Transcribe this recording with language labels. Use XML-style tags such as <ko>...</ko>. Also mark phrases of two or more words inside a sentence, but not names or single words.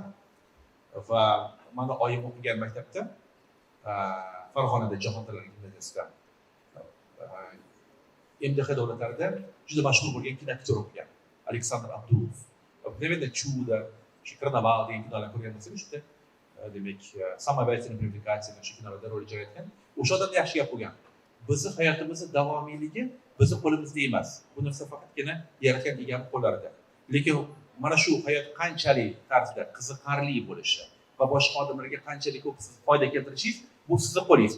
<uz>Va mana oyim o'qigan maktabda Farg'onada Jahon tillari gimnaziyasida MDH davlatlarida juda mashhur bo'lgan kinoaktyor o'qigan Aleksandr Abdulov. Наверное, Чудо, Карнавал degan kinolarni ko'rgan bo'lsangiz, juda demak,</uz> <ru>самое привлекательное</ru> <uz>shu kinolarda rol ijro etgan. O'sha odam yaxshi gap bo'lgan. Bizni hayotimizning davomiyligi bizni qo'limizda emas. Bu narsa faqatgina yaratgan egam qo'llarida. Lekin mana shu hayot qanchalik tarzda qiziqarli bo'lishi va boshqa odamlarga qanchalik ko'p foyda keltirishingiz bu sizning qo'lingizda.</uz>